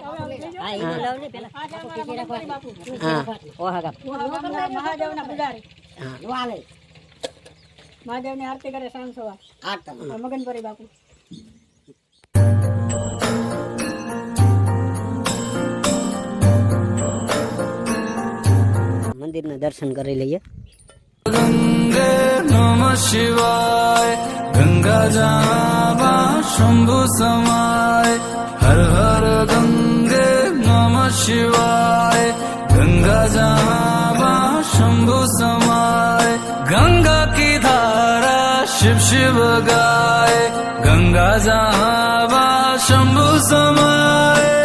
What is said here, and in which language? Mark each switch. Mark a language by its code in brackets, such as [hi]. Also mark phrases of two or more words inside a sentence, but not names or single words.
[gu] મહાદેવના પૂજારી મહાદેવની આરતી કરે સાંજ સવાર મગનપરી બાપુ। મંદિરના દર્શન કરી લઈએ। [hi] गंगे नमः शिवाय गंगा जावा शंभु समाय हर हर गंगे नमः शिवाय गंगा जावा शंभु समाय गंगा की धारा शिव शिव गाय गंगा जावा शंभु समाय